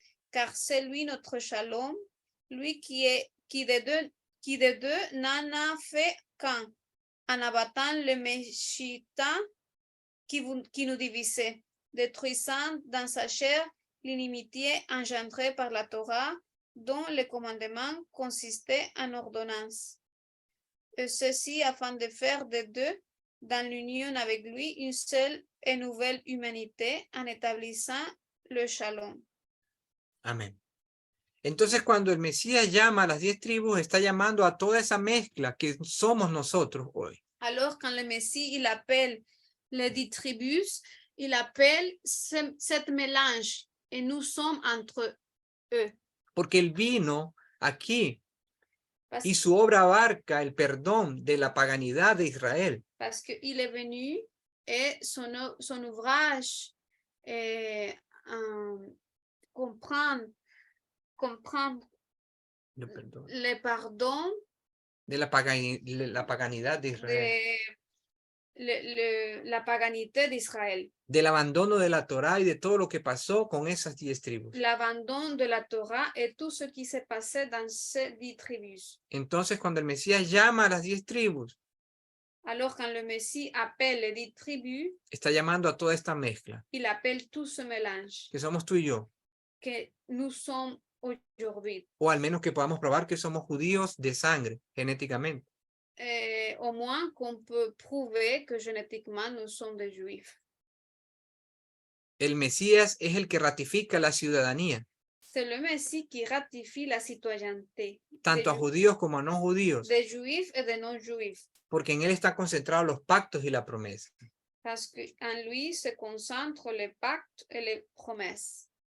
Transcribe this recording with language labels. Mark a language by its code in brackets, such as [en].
[fr] Car c'est lui notre shalom, lui qui de deux n'en a fait qu'un, en abattant le Meshita qui nous divisait, détruisant dans sa chair l'inimitié engendrée par la Torah, dont le commandement consistait en ordonnance. Et ceci afin de faire de deux, dans l'union avec lui, une seule et nouvelle humanité en établissant le shalom. [es] Amén. Entonces, cuando el Mesías llama a las 10 tribus, está llamando a toda esa mezcla que somos nosotros hoy. [fr] Alors, quand le Messie, il appelle les 10 tribus, il appelle cette mélange et nous sommes entre eux. [es] Porque Él vino aquí [fr] Parce, [es] y su obra abarca el perdón de la paganidad de Israel. [fr] parce qu'il est venu et son ouvrage est comprendre [es] El perdón [fr] le pardon [es] de la paganidad de Israel. [fr] la paganité d'Israël. [es] Del abandono de la Torá y de todo lo que pasó con esas 10 tribus. [fr] L'abandon de la Torah et tout ce qui s'est passé dans ces 10 tribus. [es] Entonces, cuando el Mesías llama a las 10 tribus, [fr] Alors, quand le Messie appelle les 10 tribus, [es] está llamando a toda esta mezcla, [fr] il appelle tout ce mélange [es] que somos tú y yo, [fr] que nous sommes aujourd'hui. [es] o al menos que podamos probar que somos judíos de sangre, genéticamente. [fr] Au moins qu'on peut prouver que génétiquement nous sommes des juifs. [es] El Mesías es el que ratifica la ciudadanía, [fr] C'est le Messie qui ratifie la citoyenneté [es] tanto a judíos como a no judíos, [fr] des juifs et des non-juifs. [es] porque en él están concentrados los pactos y la promesa. [fr] Parce qu'en lui se concentrent les pactes et les promesses.